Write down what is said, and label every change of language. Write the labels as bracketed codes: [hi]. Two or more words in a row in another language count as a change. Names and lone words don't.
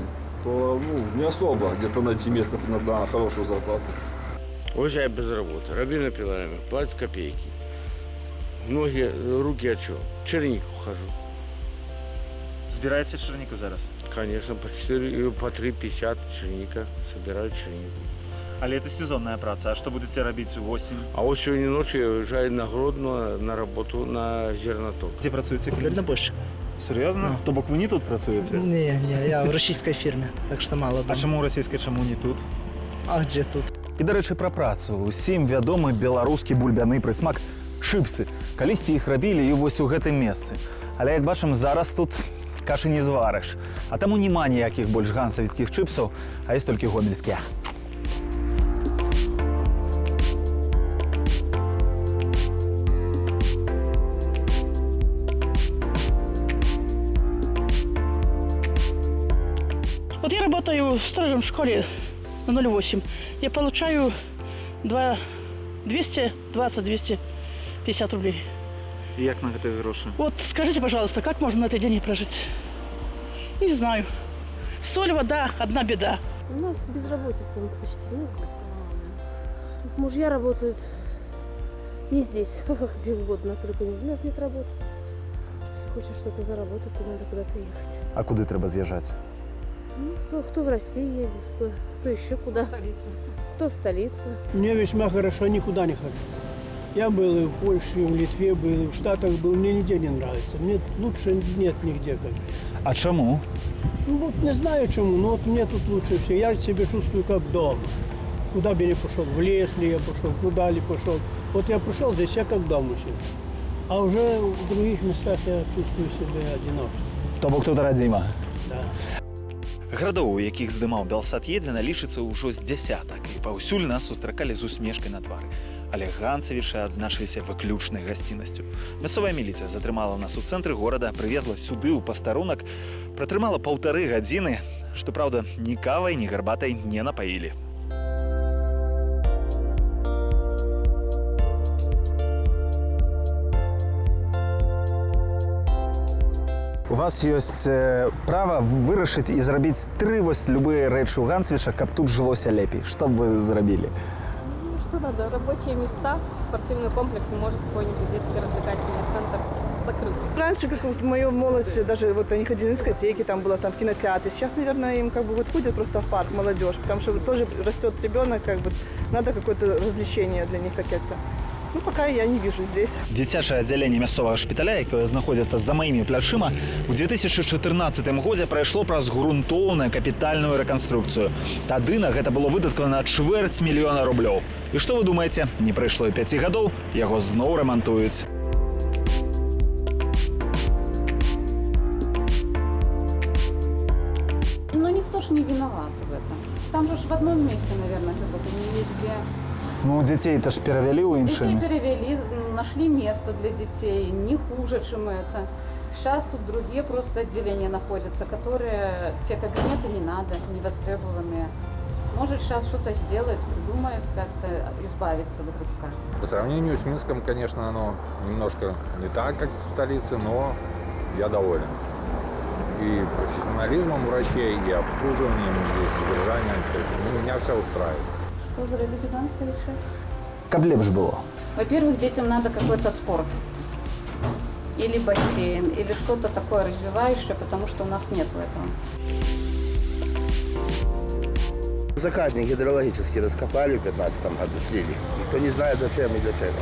[ru] То не особо где-то найти место на хорошую зарплату. Уезжаю без работы, рабина пилами, платят копейки. Ноги, руки от чего? В чернику хожу. [be] Збираете чернику зараз? [ru] Конечно, по 3,50 черника собираю чернику. Але это сезонная праца. А что будете робить в осень? А вот сегодня ночью я уезжаю на Гродно на работу на зерноток. [be] Где працуете? [ru] Дальнобойщик. Серьезно? [be] То бок вы не тут працуете? [ru] Не, я в российской фирме, так что мало. А чему российской, чему не тут? А где тут? [be] І, да рэчы, пра працу. Усім вядомы беларускі бульбяны прысмак чыпсы. Калісьці іх рабілі і вось у гэтым месцы. Але, як бачым, зараз тут кашы не зварыш. А таму няма ніякіх больш ганцавіцкіх чыпсаў, а ёсць толькі гомельскія. [ru] Вот я работаю сторожем в школе на 0,8. Я получаю 220-250 рублей. [be] І як на гэтыя грошы? [ru] Вот скажите, пожалуйста, как можно на эти деньги прожить? Не знаю. Соль, вода, одна беда. У нас безработица почти. Мужья работают не здесь, где угодно, только не здесь. У нас нет работы. Если хочешь что-то заработать, то надо куда-то ехать. [be] А куды трэба з'язджаць? [ru] Кто в России ездит, кто еще куда. Кто в столицу. Мне весьма хорошо, никуда не хочу. Я был и в Польше, и в Литве был, и в Штатах был. Мне нигде не нравится. Мне лучше нет нигде. [be] А чому? [ru] Вот не знаю чему, но вот мне тут лучше все. Я себя чувствую как дома. Куда бы я ни пошел, в лес ли я пошел, куда ли пошел. Вот я пришел здесь, я как дома сижу. А уже в других местах я чувствую себя одиночным. [be] То бок тут радзіма. [ru] Да. [be] Гарадоў, у якіх здымаў Белсад едзе, налічыцца ўжо з дзясятак, і паўсюль нас сустракалі з усмешкай на твары. Але ганцавічы адзначыліся выключнай гасціннасцю. Мясцовая міліцыя затрымала нас у цэнтры горада, прывезла сюды ў пастарунак, пратрымала 1,5 гадзіны, што, праўда, ні кавай, ні гарбатай не напаілі. У вас ёсць права вырашыць і зрабіць 3 вось любыя рэчы ў Ганцевічах, каб тут жылося лепей. Што б вы зрабілі? [ru] Что надо? Рабочие места, спортивный комплекс и может какой-нибудь детский развлекательный центр закрыт. Раньше, как в моей молодости, даже вот они ходили на дискотеки, там было там в кинотеатре. Сейчас, наверное, им как бы вот ходят просто в парк молодежь, потому что вот тоже растет ребенок, как бы надо какое-то развлечение для них какое-то. Ну, пока я не вижу здесь. [be] Дзіцячае аддзяленне мясцовага шпіталя, якое знаходзіцца за маімі плячыма, у 2014 годзе прайшло праз грунтоўную капітальную рэканструкцыю. Тады на гэта было выдаткавана 250 000 рублёў. І што вы думаеце? Не прайшло і 5 гадоў, яго зноў рамантуюць. [ru] Ну, никто ж не виноват в этом. Там же в одном месте, наверное, работают, не везде. [be] Ну, дзяцей-то ж перавялі ў іншыя. [ru] Детей перевели, нашли место для детей, не хуже, чем это. Сейчас тут другие просто отделения находятся, которые, те кабинеты не надо, не востребованные. Может, сейчас что-то сделают, придумают как-то избавиться от грибка. По сравнению с Минском, конечно, оно немножко не так, как в столице, но я доволен. И профессионализмом врачей, и обслуживанием, и содержанием. Меня все устраивает. Что за реабилитация решать? [be] Каб лепш было. [ru] Во-первых, детям надо какой-то спорт. Или бассейн, или что-то такое развивающее, потому что у нас нету этого. Заказник гидрологически раскопали в 2015 году, слили. Никто не знает, зачем и для чего.